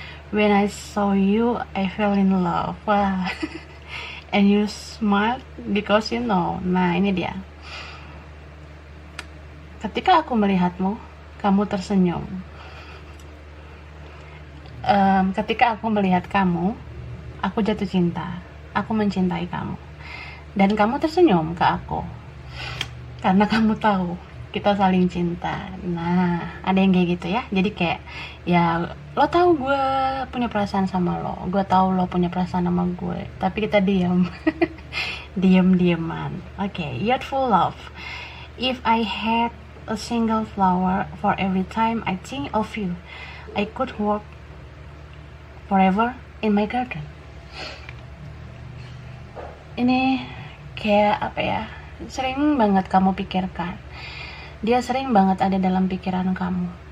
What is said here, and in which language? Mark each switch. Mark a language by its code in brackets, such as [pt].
[en] When I saw you, I fell in love. Wah. And you smiled because you know. [id] Nah ini dia. Ketika aku melihatmu, kamu tersenyum. Ketika aku melihat kamu, aku jatuh cinta. Aku mencintai kamu. Dan kamu tersenyum ke aku. Karena kamu tahu kita saling cinta. Nah, ada yang kayak gitu ya. Jadi kayak ya lo tahu gue punya perasaan sama lo, gue tahu lo punya perasaan sama gue, tapi kita diam. Diam-diaman. [en] Okay, youthful love. If I had a single flower for every time I think of you, I could walk forever in my garden. [id] Ini kayak apa ya, sering banget kamu pikirkan, dia sering banget ada dalam pikiran kamu.